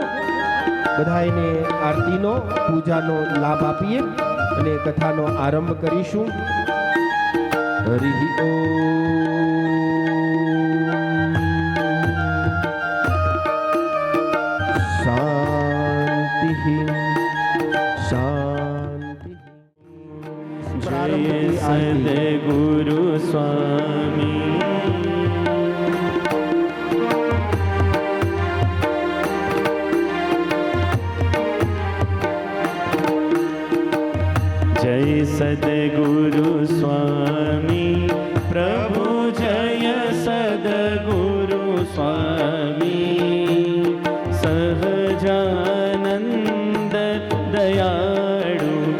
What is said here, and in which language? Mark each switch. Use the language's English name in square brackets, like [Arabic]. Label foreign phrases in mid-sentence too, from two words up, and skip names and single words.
[Gujarati] બધાને આરતીનો પૂજાનો લાભ આપીએ અને કથાનો આરંભ કરીશું। હરિ ઓમ। શાંતિ શાંતિ। જય સદ્ગુરુ સ્વામી જય સદ્ગુરુ સ્વામી પ્રભુ જય સદ્ગુરુ સ્વામી સહજાનંદ દયાળુ